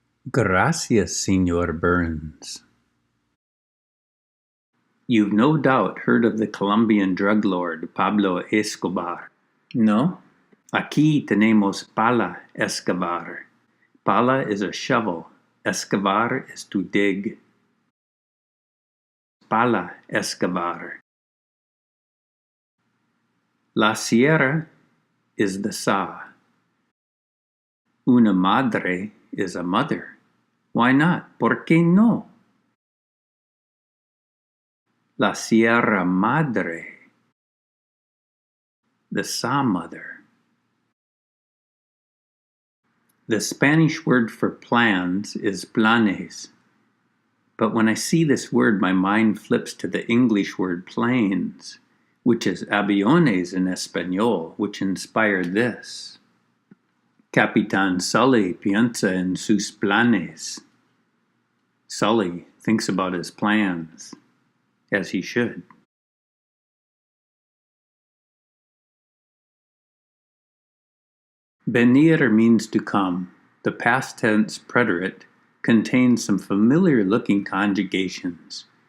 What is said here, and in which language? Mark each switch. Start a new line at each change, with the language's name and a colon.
Spanish: Gracias, Senor Burns.
English: You've no doubt heard of the Colombian drug lord Pablo Escobar. No?
Spanish: Aquí tenemos pala excavar.
English: Pala is a shovel. Excavar is to dig.
Spanish: Pala excavar.
English: La sierra is the saw.
Spanish: Una madre
English: is a mother. Why not?
Spanish: ¿Por qué no?
English: La Sierra Madre, the saw mother. The Spanish word for plans is planes. But when I see this word, my mind flips to the English word planes, which is
Spanish: aviones
English: in Espanol, which inspired this.
Spanish: Capitán Sully piensa en sus planes.
English: Sully thinks about his plans, as he should. Venir means to come. The past tense preterite contains some familiar-looking conjugations.